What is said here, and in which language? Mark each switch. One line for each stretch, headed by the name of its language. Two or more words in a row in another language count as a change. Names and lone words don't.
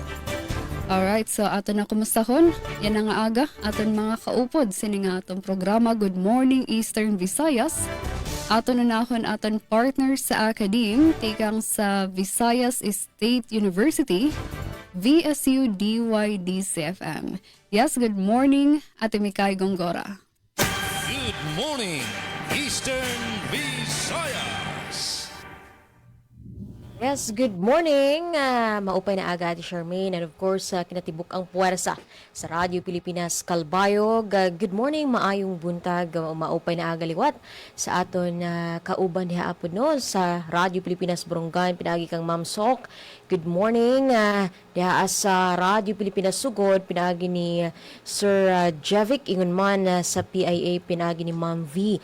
Waray: Alright, so aton na kumustahon. Yan ang aga aton mga kaupod sini nga atong programa Good Morning Eastern Visayas. Aton unahon aton partners sa Akadim tikang sa Visayas State University, VSU DYD-CFM.
English: Yes, good morning, Ate Mikay Gongora. Good morning, Eastern Visayas. Yes, good morning.
Waray: Maupay na aga ti Charmaine
English: and of course
Waray: kinatibuk ang puwersa sa Radyo Pilipinas Kalbayog.
English: Good morning,
Cebuano: maayong buntag,
Waray: maupay na aga liwat sa aton kauban diha apod no sa Radyo Pilipinas Borongan pinagi kang Ma'am Sok.
English: Good morning
Cebuano: diha sa Radyo Pilipinas Sugod pinagi ni Sir Jevic ingon man sa PIA pinagi ni Ma'am V.